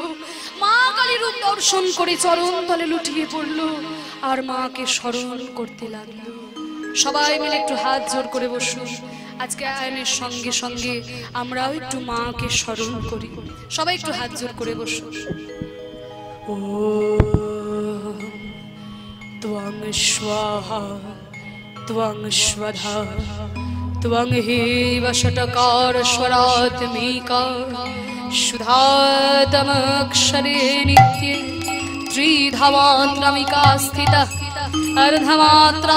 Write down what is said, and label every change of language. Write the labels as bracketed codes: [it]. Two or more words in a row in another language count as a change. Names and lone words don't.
[bn] মা কালী রূপ দর্শন করে চরণ তলে লুটিয়ে পড়লো আর মাকে স্মরণ করতে লাগলো। সবাই মিলে একটু হাত জোর করে বসুন। আজকে আয়ানের সঙ্গে সঙ্গে আমরাও একটু মাকে স্মরণ করি। সবাই একটু হাত জোর করে বসুন। [sa] ও त्वं स्वाहा त्वं स्वधा त्वं हेव षट्कार स्वरात्मिका शुद्धातमक्षरे नित्ये त्रिधामात्रमिका स्थिता अर्धमात्रा